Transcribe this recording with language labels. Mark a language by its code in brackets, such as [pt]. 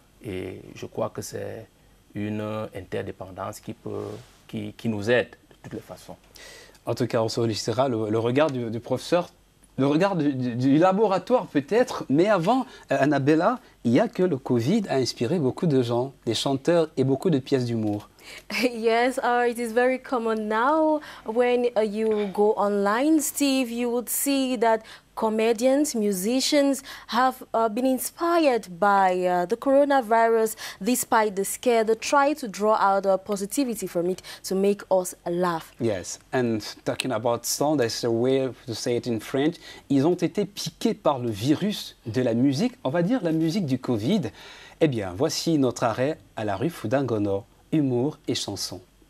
[fr] Et je crois que c'est une interdépendance qui nous aide de toutes les façons. En tout cas, on sollicitera le regard du professeur, le regard du laboratoire peut-être, mais avant, Annabella, il y a que le Covid a inspiré beaucoup de gens, des chanteurs et beaucoup de pièces d'humour. [en] Yes, it is very common now. When you go online, Steve, you would see that comedians, musicians have been inspired by the coronavirus. Despite the scare, they try to draw out positivity from it to make us laugh. Yes, and talking about sound, that's a way to say it in French. [fr] Ils ont été piqués par le virus de la musique, on va dire la musique du Covid. Eh bien, voici notre arrêt à la rue Foudangono, humour et chansons.